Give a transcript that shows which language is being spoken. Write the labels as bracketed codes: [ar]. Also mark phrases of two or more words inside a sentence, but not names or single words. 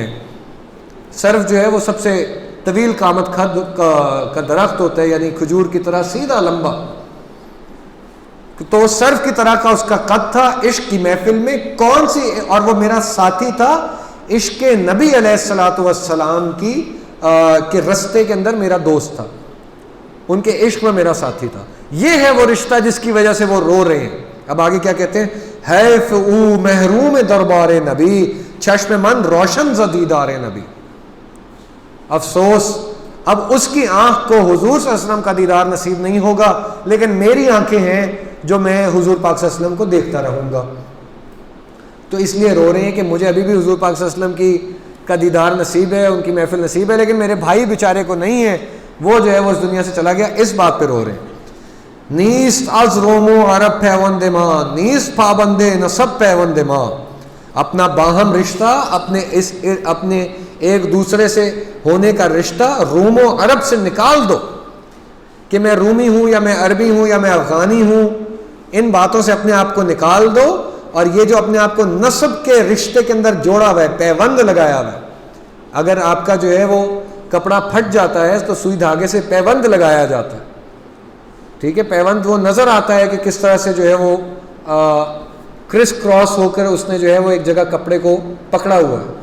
[ur] سرف جو ہے وہ سب سے طویل قامت کا درخت ہوتا ہے، یعنی کھجور کی طرح سیدھا لمبا، تو سرف کی طرح کا اس کا قد تھا عشق کی محفل میں۔ کون سی؟ اور وہ میرا ساتھی تھا عشق نبی [ar] علیہ الصلوۃ والسلام [ur] کے رستے کے اندر میرا دوست تھا، ان کے عشق میں میرا ساتھی تھا۔ یہ ہے وہ رشتہ جس کی وجہ سے وہ رو رہے ہیں۔ اب آگے کیا کہتے ہیں؟ [fa] حیف او محروم دربار نبی، چشم من روشن ز دیدار نبی۔ [ur] افسوس اب اس کی آنکھ کو حضور [ar] صلی اللہ علیہ وسلم [ur] کا دیدار نصیب نہیں ہوگا، لیکن میری آنکھیں ہیں جو میں حضور پاک [ar] صلی اللہ علیہ وسلم [ur] کو دیکھتا رہوں گا۔ تو اس لیے رو رہے ہیں کہ مجھے ابھی بھی حضور پاک [ar] صلی اللہ علیہ وسلم [ur] کا دیدار نصیب ہے، ان کی محفل نصیب ہے، لیکن میرے بھائی بیچارے کو نہیں ہے، وہ جو ہے وہ اس دنیا سے چلا گیا۔ اس بات پہ رو رہے ہیں۔ [fa] نیست از روم و عرب پیوند ماں، نیست پابند نسب پیوند ماں، [ur] اپنا باہم رشتہ، اپنے ایک دوسرے سے ہونے کا رشتہ روم و عرب سے نکال دو، کہ میں رومی ہوں یا میں عربی ہوں یا میں افغانی ہوں، ان باتوں سے اپنے آپ کو نکال دو، اور یہ جو اپنے آپ کو نسب کے رشتے کے اندر جوڑا ہوا ہے، پیوند لگایا ہوا ہے، اگر آپ کا جو ہے وہ کپڑا پھٹ جاتا ہے تو سوئی دھاگے سے پیوند لگایا جاتا ہے، ٹھیک ہے، پیوند وہ نظر آتا ہے کہ کس طرح سے جو ہے وہ [en] criss cross [ur] ہو کر اس نے جو ہے وہ ایک جگہ کپڑے کو پکڑا ہوا ہے۔